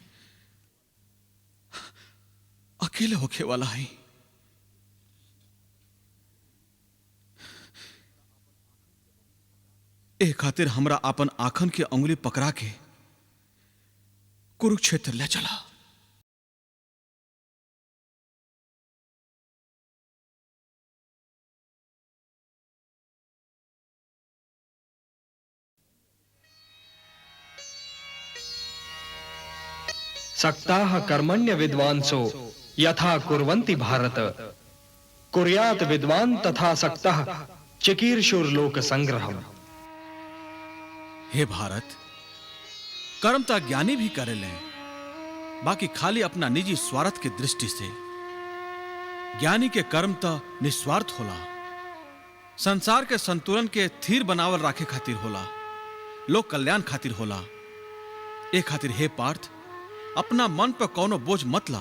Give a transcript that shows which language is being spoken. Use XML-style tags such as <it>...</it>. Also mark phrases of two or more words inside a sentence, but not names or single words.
<bho>अकेले होखे वाला है। ए खातिर हमरा अपन आंखन के अंगुली पकड़ा के कुरुक्षेत्र ले चला।</bho> <sa>सक्ताः कर्मण्य विद्वांसो यथा कुर्वन्ति भारत कुर्यात विद्वान तथा सक्तः चिकीर्षुर्लोक संग्रहम्।</sa> <bho>हे भारत, कर्म तो ज्ञानी भी करे ले, बाकी खाली अपना निजी स्वार्थ की दृष्टि से। ज्ञानी के कर्म तो निस्वार्थ होला, संसार के संतुलन के स्थिर बनावल राखे खातिर होला, लोक कल्याण खातिर होला। ए खातिर हे पार्थ, अपना मन पर कौनो बोझ मत ला।</bho>